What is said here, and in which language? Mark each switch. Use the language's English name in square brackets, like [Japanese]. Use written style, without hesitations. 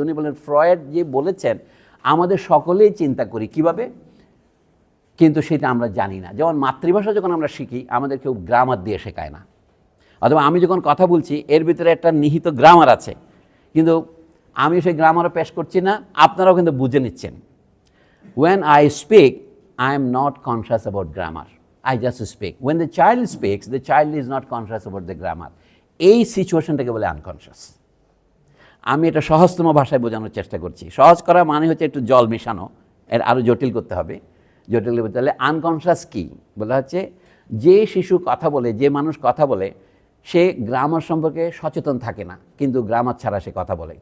[Bangla] উনি বলেন ফ্রয়েড যে বলেছেন আমাদের সকলেই চিন্তা করি কিভাবে, কিন্তু সেটা আমরা জানি না। যেমন মাতৃভাষা যখন আমরা শিখি আমাদের কেউ গ্রামার দিয়ে শেখায় না, অথবা আমি যখন কথা বলছি এর ভিতরে একটা নিহিত গ্রামার আছে, কিন্তু আমি সেই গ্রামারও পেশ করছি না, আপনারাও কিন্তু বুঝে নিচ্ছেন। [English] When I speak, I am not conscious about grammar. I just speak. When the child speaks, the child is not conscious about the grammar. [Bangla] এই সিচুয়েশনটাকে বলে আনকনশিয়াস। আমি এটা সহজতম ভাষায় বোঝানোর চেষ্টা করছি। সহজ করা মানে হচ্ছে একটু জল মেশানো, এর আরও জটিল করতে হবে। জটিল বলতে হলে আনকনশিয়াস কী বলা হচ্ছে, যে শিশু কথা বলে, যে মানুষ কথা বলে, সে গ্রামার সম্পর্কে সচেতন থাকে না, কিন্তু গ্রামার ছাড়া সে কথা বলে।